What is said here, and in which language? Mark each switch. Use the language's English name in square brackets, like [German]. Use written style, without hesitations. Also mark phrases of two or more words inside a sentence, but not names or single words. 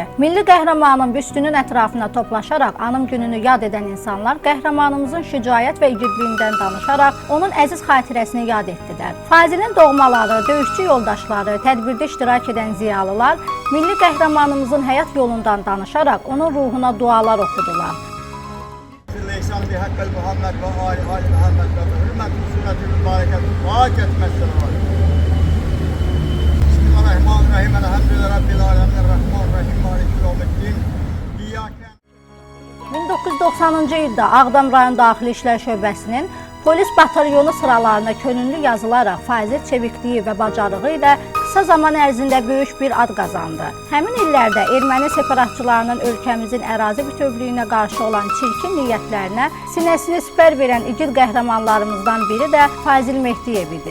[Azerbaijani] Milli qəhrəmanın büstünün ətrafına toplaşaraq anım gününü yad edən insanlar qəhrəmanımızın şücaət və igidliyindən danışaraq onun əziz xatirəsini yad etdilər. Fazilin doğmaları, döyüşçü yoldaşları, tədbirdə iştirak edən ziyalılar milli qəhrəmanımızın həyat yolundan danışaraq onun ruhuna dualar oxudular. [Arabic] بحق محمد و آل محمد و حرمت سنة المباركة واجت مسلمان. بسم الله الرحمن الرحيم الحمد لله رب العالمين الرحمن الرحيم مالك يوم الدين. [Azerbaijani] 1990-cı ildə Ağdam rayon Daxili İşlər Şöbəsinin polis batalyonu sıralarına könüllü yazılaraq Fazil çevikliyi və bacarığı ilə qısa zaman ərzində böyük bir ad qazandı. Həmin illərdə erməni separatçılarının ölkəmizin ərazi bütövlüyünə qarşı olan çirkin niyyətlərinə sinəsini sipər verən igid qəhrəmanlarımızdan biri də Fazil Mehdiyev idi.